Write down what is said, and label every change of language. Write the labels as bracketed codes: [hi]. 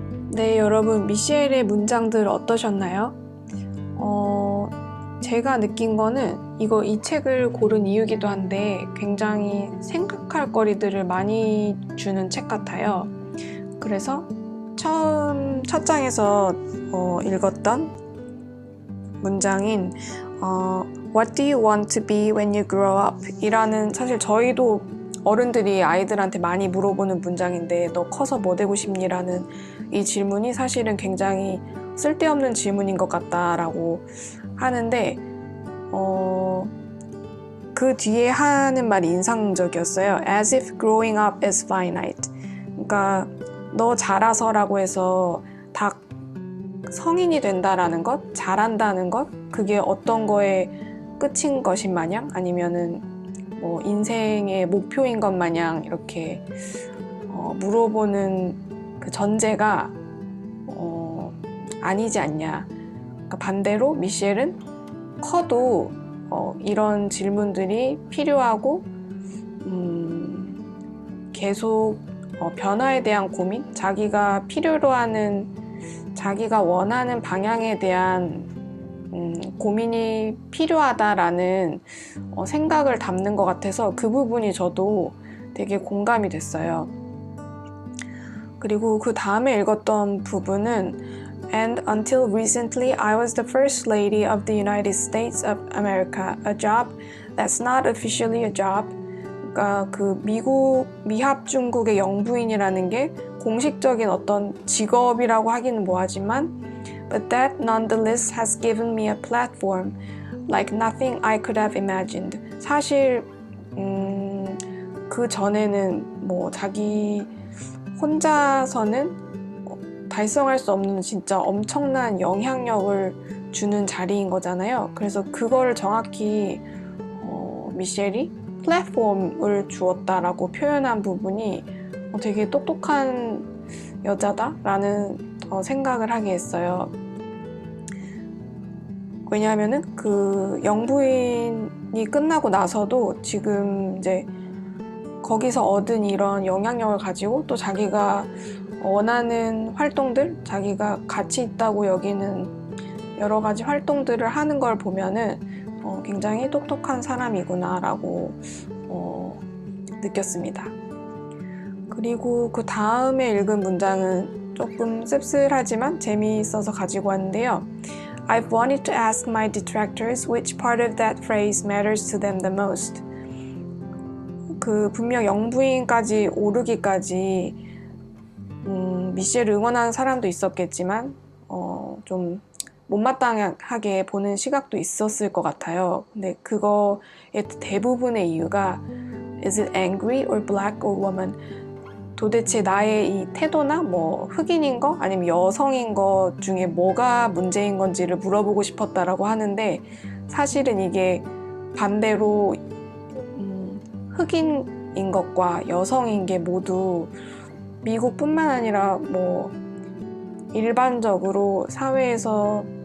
[ko] 네, 여러분, 미셸의 문장들 어떠셨나요? 제가 느낀 거는 이 책을 고른 이유기도 한데 굉장히 생각할 거리들을 많이 주는 책 같아요. 그래서 첫 장에서 읽었던 문장인 [en] What do you want to be when you grow up? [ko] 이라는, 사실 저희도 어른들이 아이들한테 많이 물어보는 문장인데 너 커서 뭐 되고 싶니? 라는 이 질문이 사실은 굉장히 쓸데없는 질문인 것 같다라고 하는데 그 뒤에 하는 말이 인상적이었어요. [en] As if growing up is finite. [ko] 그러니까 너 자라서라고 해서 다 성인이 된다라는 것, 잘한다는 것, 그게 어떤 거에 끝인 것인 마냥, 아니면은 뭐 인생의 목표인 것 마냥 이렇게 물어보는 그 전제가 아니지 않냐. 그러니까 반대로 미셸은 커도 이런 질문들이 필요하고 계속 변화에 대한 고민, 자기가 필요로 하는, 자기가 원하는 방향에 대한 고민이 필요하다라는 생각을 담는 것 같아서 그 부분이 저도 되게 공감이 됐어요. 그리고 그 다음에 읽었던 부분은 [en] And until recently, I was the First Lady of the United States of America, a job that's not officially a job. [ko] 그러니까 그 미합 중국의 영부인이라는 게 공식적인 어떤 직업이라고 하기는 뭐하지만 [en] But that nonetheless has given me a platform like nothing I could have imagined. [ko] 사실 그 전에는 뭐 자기 혼자서는 달성할 수 없는 진짜 엄청난 영향력을 주는 자리인 거잖아요. 그래서 그거를 정확히 미셸이 플랫폼을 주었다라고 표현한 부분이 되게 똑똑한 여자다라는 생각을 하게 했어요. 왜냐하면은 그 영부인이 끝나고 나서도 지금 이제 거기서 얻은 이런 영향력을 가지고 또 자기가 원하는 활동들, 자기가 가치 있다고 여기는 여러 가지 활동들을 하는 걸 보면은 굉장히 똑똑한 사람이구나라고 느꼈습니다. 그리고 그 다음에 읽은 문장은 조금 씁쓸하지만 재미있어서 가지고 왔는데요. [en] I've wanted to ask my detractors which part of that phrase matters to them the most. [ko] 분명 영부인까지 오르기까지 미셸을 응원하는 사람도 있었겠지만 좀 못마땅하게 보는 시각도 있었을 것 같아요. 근데 그거의 대부분의 이유가 [en] Is it angry or black or woman? [ko] 도대체 나의 이 태도나 흑인인 거 아니면 여성인 거 중에 뭐가 문제인 건지를 물어보고 싶었다라고 하는데 사실은 이게 반대로 흑인인 것과 여성인 게 모두 미국뿐만 아니라 일반적으로 사회에서